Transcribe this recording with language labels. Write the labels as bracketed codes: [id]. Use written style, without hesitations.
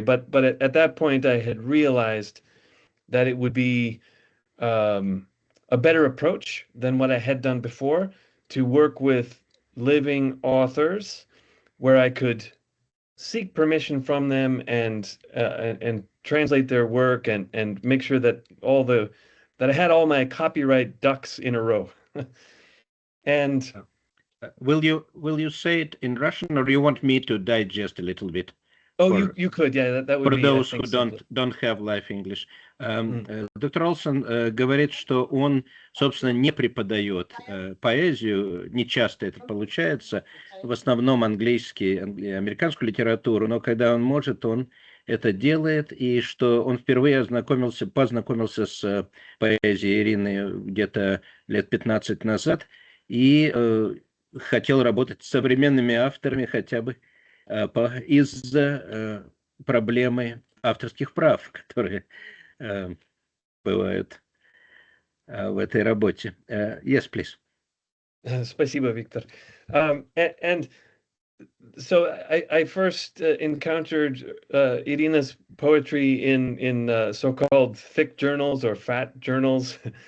[en] But at that point, I had realized that it would be a better approach than what I had done before, to work with living authors where I could seek permission from them and translate their work and make sure that that I had all my copyright ducks in a row. And will you say it in Russian, or do you want me to digest a little bit? Oh, you could, yeah, that would for be, those I think, who don't have live English. [ru] Доктор Олсон говорит, что он, собственно, не преподает поэзию, не часто это получается, в основном английский, американскую литературу, но когда он может, он это делает, и что он впервые познакомился с поэзией Ирины где-то лет 15 назад, и хотел работать с современными авторами хотя бы из-за проблемы авторских прав, которые бывают в этой работе. [en] Yes, please. [ru] Спасибо, [en] Victor. And so I first encountered Iryna's poetry in so-called thick journals or fat journals.